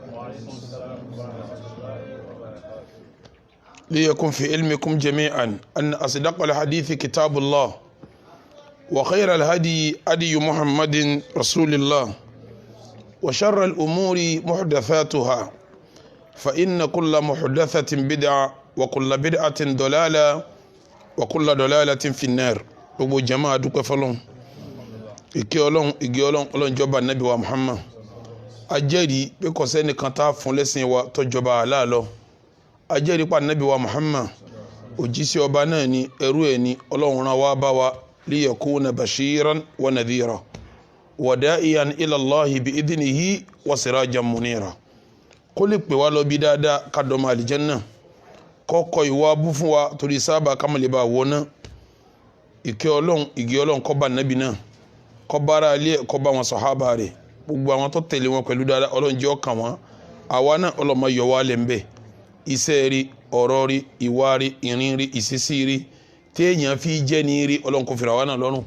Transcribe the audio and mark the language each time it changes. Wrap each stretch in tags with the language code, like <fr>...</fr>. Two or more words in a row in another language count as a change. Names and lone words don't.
<ar>ليكن في علمكم جميعا أن أصدق الحديث كتاب الله وخير الهدي هدي محمد رسول الله وشر الأمور محدثاتها فإن كل محدثة بدعة وكل بدعة ضلالة وكل ضلالة في النار.</ar> <yo>gbogbo jama dúpẹ́ fọ́lọ́run ìkẹ́ Ọlọ́run Ọlọ́run jọba Nábì wa Muhammad ajẹ́rìí pé kò sẹ́nìkan tá fún lẹ́sìn wa tó jọba Allah lọ ajẹ́rìí pa Nábì wa Muhammad òjíṣẹ́ ọba náà ni ẹrú ẹ̀ ni Ọlọ́run rán wá bá wa</yo> <ar>ليكون بشيرا و نذيرا و داعيا إلى الله بإذنه و سراجا منيرا</ar> <yo>kó lè pè wá lọ bí dáadáa ká dọmọ àlìjẹ́nnà kọ́kọ́ ìwà bú fún wa torí sábà ká má lè bá wọ náà. Ìkẹ́ Ọlọ́run ìgẹ́ Ọlọ́run kó bá Nábì náà kó bá ara ilé kó bá wọn sàhábà rẹ̀ gbogbo àwọn tó tẹ̀lé wọn pẹ̀lú dáadáa Ọlọ́run jẹ́ ọkàn wọn àwa náà Ọlọ́run má yọ wá lẹ̀ ń bẹ̀ iṣẹ́ rí ọ̀rọ̀ rí ìwà rí ìrìn rí ìṣesí rí téèyàn fi jẹ́ ní rí Ọlọ́run kó fìrà wá náà lọ́rùn.</yo>